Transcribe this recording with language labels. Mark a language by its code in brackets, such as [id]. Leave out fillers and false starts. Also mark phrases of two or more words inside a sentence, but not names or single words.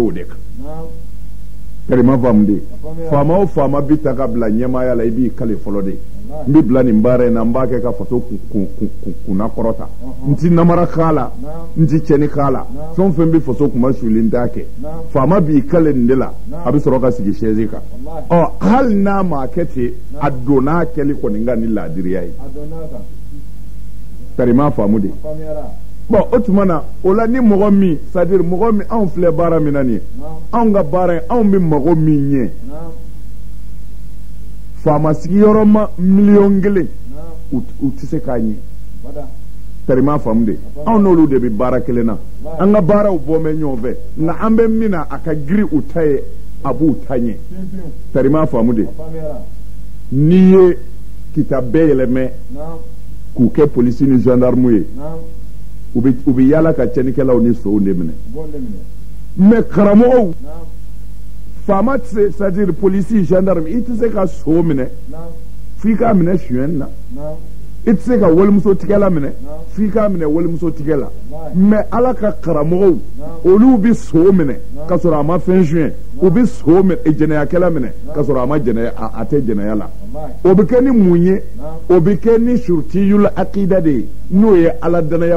[bm] o de kan karima faamu de faama o faama bi ta ka bila ɲɛmaaya la i b'i kale fɔlɔ de n bɛ bila nin baara in na n b'a kɛ ka faso kunna kɔrɔta n ti namara k'a la n ti cɛnni k'a la fɛn o fɛn bɛ faso kuma suli n t'a kɛ faama b'i kale nin de la a bɛ sɔrɔ ka sigi chaise kan ɔ hali n'a ma kɛ ten a donna a kɛli kɔni ka ni laadiriya ye karima faamu de bon o tuma na o la ni mɔgɔ min [fr] c'est à dire [bm] mɔgɔ min anw filɛ baara min na nin ye anw ka baara in anw bɛ mago min ɲɛ faama sigiyɔrɔ ma miliyɔn 1 u tɛ se k'a ɲɛ karima faamu de anw n'olu de bɛ baara kelen na an ka baaraw bɔ mɛ ɲɔgɔn fɛ nka an bɛ min na a ka giri u ta ye a b'u ta ɲɛ karima faamu de n'i ye kita bɛɛ yɛlɛmɛ k'u kɛ polisi ni gendarme ye u bɛ yaala ka cɛnnikɛlaw ni sow de minɛ mais karamɔgɔw faama tɛ se [fr] c'est-à-dire [bm] polisi gendarme i tɛ se ka so minɛ f'i k'a minɛ suɲɛni na i tɛ se ka walimuso tigɛla minɛ f'i k'a minɛ walimuso tigɛ la mais ala ka karamɔgɔw olu bɛ so minɛ ka sɔrɔ a ma fɛn suɲɛ u bɛ so jɛnɛyakɛla minɛ ka sɔrɔ a ma jɛnɛya a tɛ jɛnɛya la o bɛ kɛ ni mun ye o bɛ kɛ ni surutiyul akida de ye n'o ye ala danaya